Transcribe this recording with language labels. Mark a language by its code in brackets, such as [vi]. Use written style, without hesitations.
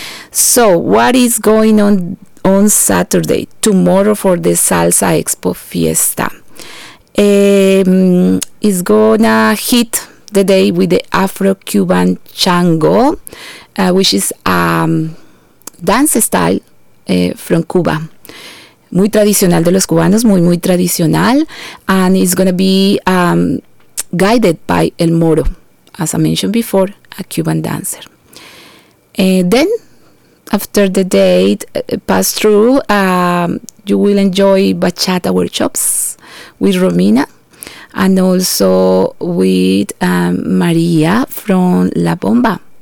[en] So what is going on Saturday, tomorrow, for the Salsa Expo Fiesta? It's gonna hit the day with the Afro-Cuban Chango, which is a dance style from Cuba. [es] Muy tradicional de los cubanos, muy, muy tradicional. [en] And it's gonna be guided by El Moro, as I mentioned before, a Cuban dancer. Then, after the date pass through, you will enjoy bachata workshops with Romina and also with Maria from La Bomba.